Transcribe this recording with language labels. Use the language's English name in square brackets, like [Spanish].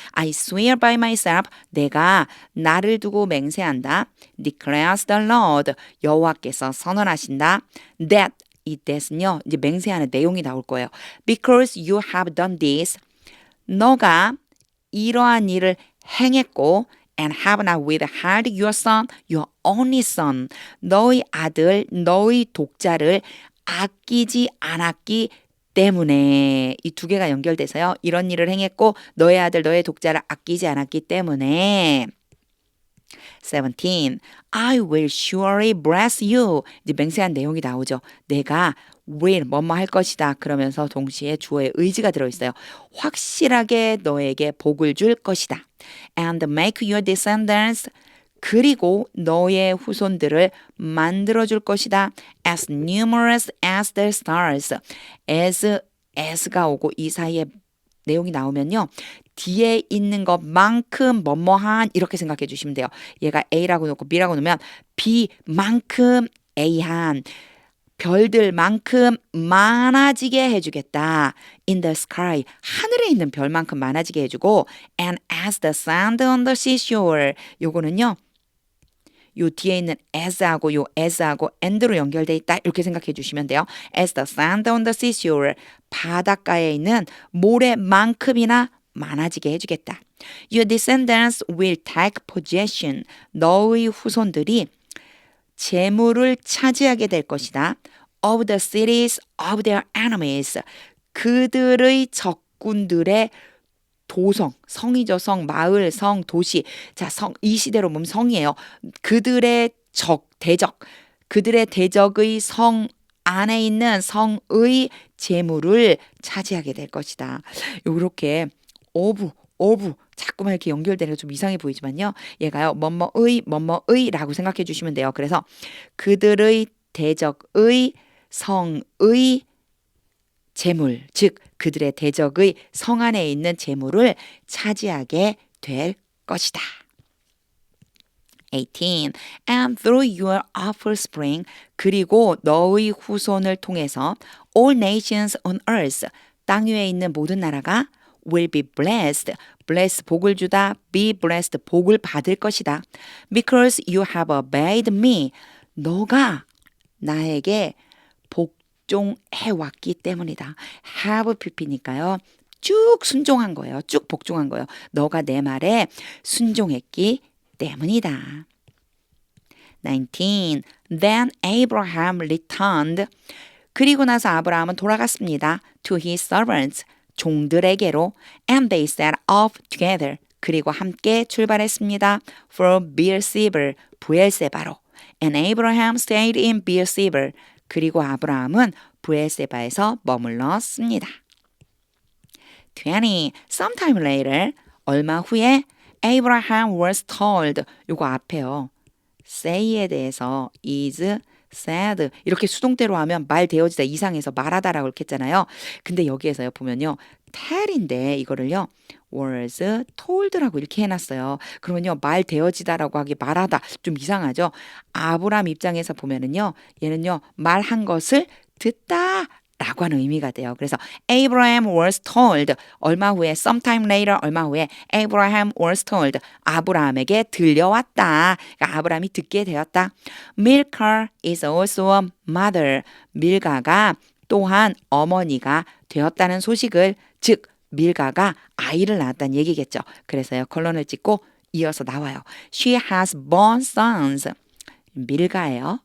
[English] I swear by myself. [Korean] 내가 나를 두고 맹세한다. [English] Declares the Lord. [Korean] 여호와께서 선언하신다. [English] That, [Korean] 이 that은요. 이제 맹세하는 내용이 나올 거예요. [English] Because you have done this. [Korean] 너가 이러한 일을 행했고 [English] and have not withheld your son, your only son. [Korean] 너의 아들, 너의 독자를 아끼지 않았기 때문에 이 두 개가 연결돼서요. 이런 일을 행했고 너의 아들, 너의 독자를 아끼지 않았기 때문에 17. [English] I will surely bless you. [Korean] 이제 맹세한 내용이 나오죠. 내가 will 뭐뭐 할 것이다. 그러면서 동시에 주어의 의지가 들어있어요. 확실하게 너에게 복을 줄 것이다. [English] And make your descendants [Korean] 그리고 너의 후손들을 만들어줄 것이다. [English] As numerous as the stars. [Korean] as가 오고 이 사이에 내용이 나오면요. 뒤에 있는 것만큼 뭐뭐한 이렇게 생각해 주시면 돼요. 얘가 A라고 놓고 B라고 놓으면 B만큼 A한 별들만큼 많아지게 해주겠다. [English] In the sky, [Korean] 하늘에 있는 별만큼 많아지게 해주고 [English] and as the sand on the seashore, [Korean] 요거는요. 요 뒤에 있는 as하고 요 as하고 and로 연결돼 있다. 이렇게 생각해 주시면 돼요. [English] As the sand on the seashore, [Korean] 바닷가에 있는 모래만큼이나 많아지게 해주겠다. [English] Your descendants will take possession. [Korean] 너의 후손들이 재물을 차지하게 될 것이다. [English] Of the cities of their enemies. [Korean] 그들의 적군들의 도성, 성이죠. 성, 마을, 성, 도시. 자, 이 시대로 보면 성이에요. 그들의 대적. 그들의 대적의 성 안에 있는 성의 재물을 차지하게 될 것이다. 이렇게 of 자꾸만 이렇게 연결되는 게 좀 이상해 보이지만요. 얘가요. 뭐뭐의 라고 생각해 주시면 돼요. 그래서 그들의 대적의 성의 재물, 즉 그들의 대적의 성 안에 있는 재물을 차지하게 될 것이다. 18. [English] And through your offspring, [Korean] 그리고 너의 후손을 통해서 [English] all nations on earth, [Korean] 땅 위에 있는 모든 나라가 [English] will be blessed. [Korean] bless 복을 주다. be blessed 복을 받을 것이다. [English] Because you have obeyed me. [Korean] 너가 나에게 복 복종해 왔기 때문이다. have pp니까요. 쭉 순종한 거예요. 쭉 복종한 거예요. 너가 내 말에 순종했기 때문이다. [English] 19. Then Abraham returned. [Korean] 그리고 나서 아브라함은 돌아갔습니다. [English] To his servants. [Korean] 종들에게로. [English] And they set off together. [Korean] 그리고 함께 출발했습니다. [English] For Beersheba. 부엘세바로. And Abraham stayed in Beersheba. [Korean] 그리고 아브라함은 부엘세바에서 머물렀습니다. [English] 20. Sometime later. [Korean] 얼마 후에 [English] Abraham was told. [Korean] 요거 앞에요. say에 대해서 is, said 이렇게 수동태로 하면 말 되어지다 이상해서 말하다라고 이렇게 했잖아요. 근데 여기에서요 보면요. tell인데 이거를요. was told라고 이렇게 해놨어요. 그러면요. 말 되어지다라고 하기 말하다 좀 이상하죠. 아브라함 입장에서 보면은요. 얘는요. 말한 것을 듣다 라고 하는 의미가 돼요. 그래서 [English] Abraham was told [Korean] 얼마 후에 [English] sometime later [Korean] 얼마 후에 Abraham was told 아브라함에게 들려왔다. 그러니까 아브라함이 듣게 되었다. [English] Milcah is also a mother. [Korean] 밀가가 또한 어머니가 되었다는 소식을 즉 밀가가 아이를 낳았다는 얘기겠죠. 그래서요. 컬런을 찍고 이어서 나와요. [English] She has born sons. 밀가예요.